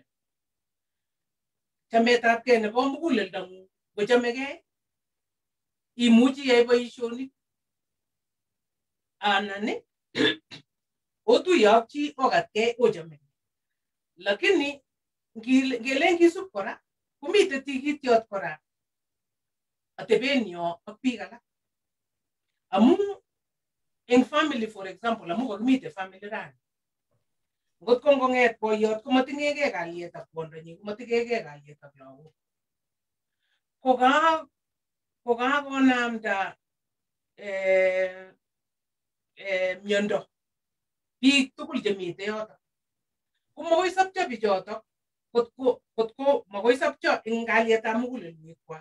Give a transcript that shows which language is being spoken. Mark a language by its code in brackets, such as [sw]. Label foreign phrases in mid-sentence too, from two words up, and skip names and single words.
[kln] Chametabgei nebo muguleldong'ung ngochamegei imuchi iyai boisionik anan otuye ak chi okatkei ochamegei. Lakini ngele ngisub kora komite tikityot kora atebenyo ak biik alak. Amu eng family [en] for example [kln] amu kakimite family rani. Ngot ko ngong'et boiyot komatingegei kalyet ak kwondonyi komatingegei kalyet ak lagok. Kokakonamda miondo biik tugul chemite yotok komokoi sapcho bichotok kotko makoi sapcho eng kalyetab mugulelwekwak.